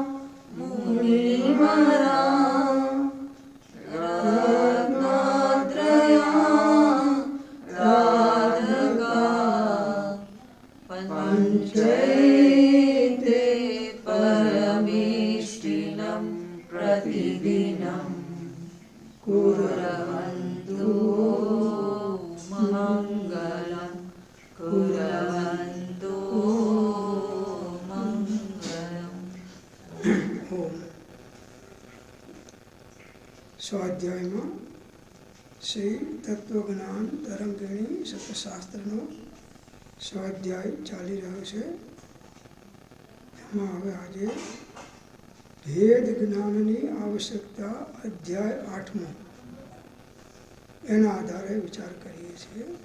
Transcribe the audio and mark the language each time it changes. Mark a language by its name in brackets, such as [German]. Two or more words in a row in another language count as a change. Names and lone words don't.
[Sanskrit] मुनिवरा रत्नत्रया राधका पञ्चैते परमेष्टिनं प्रतिदिनं कुर्वन्तु मङ्गलं कुर्वन्तु मङ्गलम्। [Gujarati] स्वाध्यायમાં શ્રી તત્વજ્ઞાન તરંગિણી સતશાસ્ત્રનો સ્વાધ્યાય ચાલી રહ્યો છે. એમાં હવે આજે ભેદ જ્ઞાનની આવશ્યકતા અધ્યાય 8મો એના આધારે વિચાર કરીએ છીએ.